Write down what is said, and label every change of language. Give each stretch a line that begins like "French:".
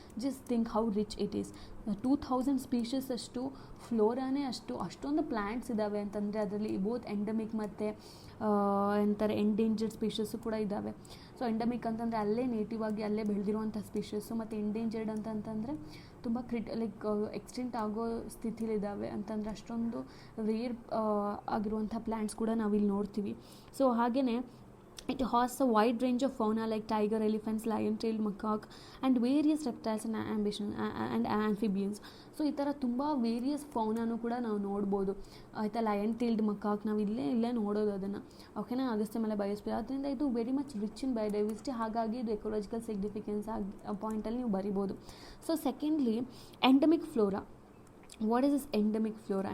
English: Just think how rich it is.
Kannada: 2000 species ಅಷ್ಟು ಫ್ಲೋರಾನೇ ಅಷ್ಟೊಂದು plants ಇದ್ದಾವೆ ಅಂತಂದರೆ ಅದರಲ್ಲಿ ಬೋತ್ ಎಂಡಮಿಕ್ ಮತ್ತು ಎಂತಾರೆ ಎಂಡೇಂಜರ್ಡ್ ಸ್ಪೀಷಸ್ಸು ಕೂಡ ಇದ್ದಾವೆ. ಸೊ ಎಂಡಮಿಕ್ ಅಂತಂದರೆ ಅಲ್ಲೇ ನೇಟಿವ್ ಆಗಿ ಅಲ್ಲೇ ಬೆಳೆದಿರುವಂಥ ಸ್ಪೀಷಸ್ಸು, ಮತ್ತು ಎಂಡೇಂಜರ್ಡ್ ಅಂತಂದರೆ ತುಂಬ ಎಕ್ಸ್ಟೆಂಟ್ ಆಗೋ ಸ್ಥಿತಿಲಿದ್ದಾವೆ ಅಂತಂದರೆ ಅಷ್ಟೊಂದು ರೇರ್ ಆಗಿರುವಂಥ ಪ್ಲ್ಯಾಂಟ್ಸ್ ಕೂಡ ನಾವಿಲ್ಲಿ ನೋಡ್ತೀವಿ. ಸೊ ಹಾಗೆಯೇ
English: it has a wide range of fauna like tiger, elephants, lion-tailed macaque and various reptiles and amphibians.
Kannada: So ಈ ಥರ ತುಂಬ ವೇರಿಯಸ್ ಫೌನಾನು ಕೂಡ ನಾವು ನೋಡ್ಬೋದು, ಆಯಿತಾ. ಲಯನ್ ಟೇಲ್ಡ್ ಮಕಾಕ್ ನಾವು ಇಲ್ಲೇ ನೋಡೋದು ಅದನ್ನು. ಓಕೆನಾ. ಅಗಸ್ತ್ಯ ಮಲೈ ಬಯೋಸ್ಪಿಯರ್ ಆದ್ದರಿಂದ ಇದು
English: very much rich in biodiversity,
Kannada: ಹಾಗಾಗಿ ಇದು ಎಕೊಲಾಜಿಕಲ್ ಸಿಗ್ನಿಫಿಕೆನ್ಸ್ ಪಾಯಿಂಟಲ್ಲಿ ನೀವು ಬರಿಬೋದು.
English: So secondly endemic flora. What is this endemic flora?